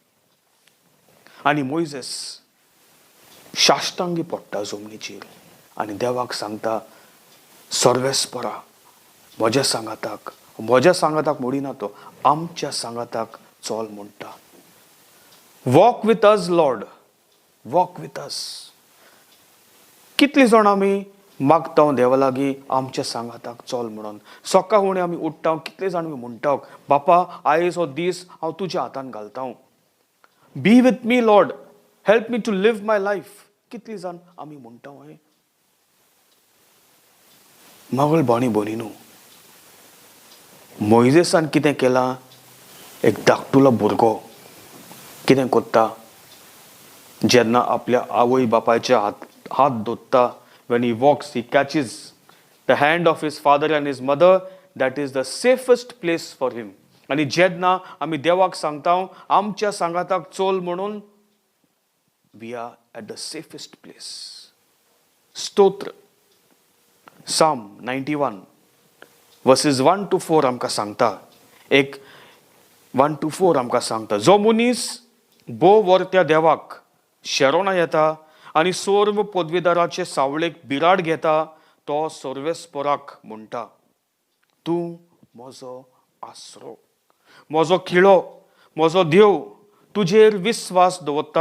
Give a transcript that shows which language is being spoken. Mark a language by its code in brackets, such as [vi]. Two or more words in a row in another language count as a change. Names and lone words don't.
[kok] आनी मोइसेस शाश्तांगी पडटा जमनीचेर आनी देवाक सांगता सर्वेस्परा म्हज्या सांगाताक म्हणिना तो, आमच्या सांगाताक चल म्हणटा. [en] Walk with us Lord, walk with us. [kok] कितलीं जाण आमी मागता देवा लागीं आमच्या सांगाताक चल म्हणून. सकाळ फुडें आमी उठ्ठा, कितले जाण आमी म्हणटा बापा आयज हो दीस हांव तुज्या हातान घालता. [en] Be with me Lord, help me to live my life. [kok] कितलीं जाण आमी म्हणटा हें. मोगल भावनी भयणीनो, मोइसेसान कितें केलां? एक धाकटुलो भुरगो कितें कोत्ता? जेन्ना आपल्या आवय बापायचे हात धरता, [en] when he walks, he catches the hand of his father and his mother, that is the safest place for him. [kok] आणि जेन्ना आमी देवाक सांगता आमच्या सांगाताक चल म्हणून, [en] we are at the safest place. [kok] स्तोत्र Psalm 91 verses 1 to 4 आमकां सांगता, 1 to 4 आमकां सांगता, जो मनीस भोव वर्त्या देवाक शेरोना येता आनी सर्व पदवीदाराचे सावळेक बिराड घेता, तो सर्वेस्पराक म्हणटा, तूं म्हजो आसरो, म्हजो खिळो, म्हजो देव, तुजेर विस्वास दवरता.